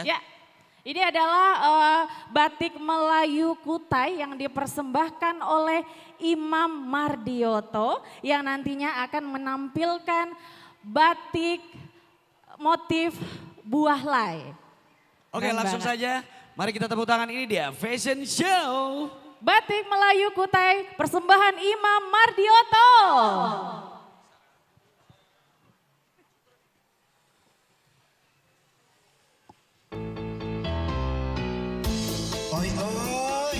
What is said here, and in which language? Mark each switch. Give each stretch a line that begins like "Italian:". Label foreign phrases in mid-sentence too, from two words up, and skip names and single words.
Indonesian: Ya, ini adalah batik Melayu Kutai yang dipersembahkan oleh Imam Mardioto yang nantinya akan menampilkan batik motif buah lay. Oke, Keren langsung banget. saja. Mari kita tepuk tangan, ini dia
English: fashion show.
Indonesian: Batik Melayu Kutai persembahan Imam Mardioto. Oi, oi.